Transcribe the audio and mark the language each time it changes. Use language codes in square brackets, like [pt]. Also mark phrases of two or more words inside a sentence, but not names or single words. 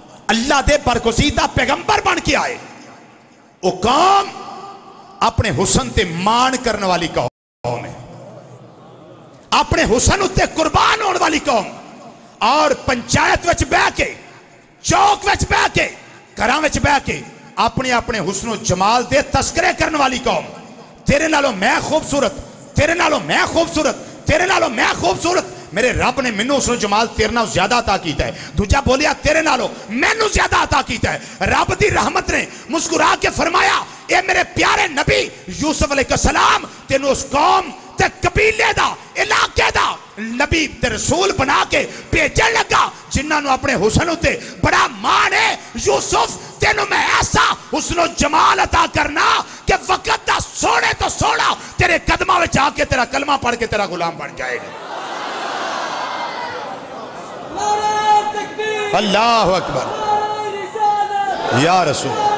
[pa] اللہ دے برگزیدہ پیغمبر بن کے آئے، وہ قوم اپنے حسن تے مان کرنے والی قوم ہے، اپنے حسن تے قربان ہونے والی قوم، اور پنچایت وچ بہ کے، چوک وچ بہ کے، گھراں وچ بہ کے اپنے اپنے حسن و جمال دے تذکرے کرنے والی قوم. تیرے نالوں میں خوبصورت، تیرے نالوں میں خوبصورت، تیرے نالوں میں خوبصورت، میرے رب نے منو حسن و جمال تیرے نالوں زیادہ عطا کیتا ہے. دوجا بولیا تیرے نالوں مینوں زیادہ عطا کیتا ہے. رب دی رحمت نے مسکرا کے فرمایا اے میرے پیارے نبی یوسف علیہ السلام تینوں اس قوم تے قبیلے دا علاقے دا نبی تے رسول بنا کے بھیجن لگا جنہاں نو اپنے حسن تے بڑا مان ہے. یوسف تینوں میں ایسا حسن و جمال عطا کرنا کہ وقت دا سونے تو سونا تیرے قدمہ میں جا کے تیرا کلمہ پڑھ کے تیرا غلام بن جائے گا. [ar] اللہ اکبر یا رسول.